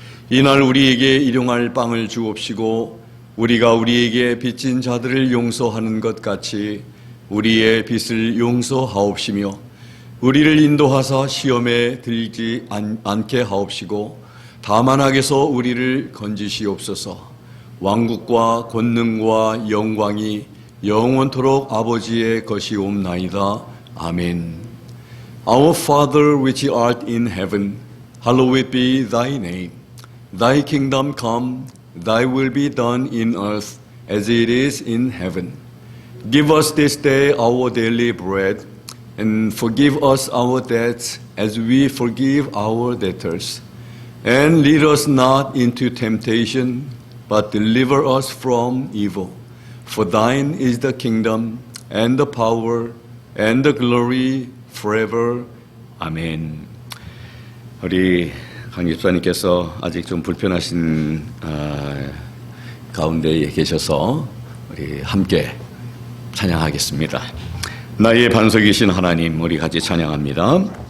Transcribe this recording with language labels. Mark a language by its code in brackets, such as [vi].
[ko] 이날 우리에게 일용할 빵을 주옵시고 우리가 우리에게 빚진 자들을 용서하는 것 같이 우리의 빚을 용서하옵시며 우리를 인도하사 시험에 들지 않게 하옵시고 다만 악에서 우리를 건지시옵소서. 왕국과 권능과 영광이 영원토록 아버지의 것이옵나이다. 아멘. [en] Our Father which art in heaven, hallowed be thy name. Thy kingdom come, thy will be done in earth as it is in heaven. Give us this day our daily bread, and forgive us our debts as we forgive our debtors. And lead us not into temptation, but deliver us from evil. For thine is the kingdom, and the power, and the glory, forever. [ko] 아멘. 우리 강 집사님께서 아직 좀 불편하신 가운데 계셔서 우리 함께 찬양하겠습니다. 나의 반석이신 하나님, 우리 같이 찬양합니다.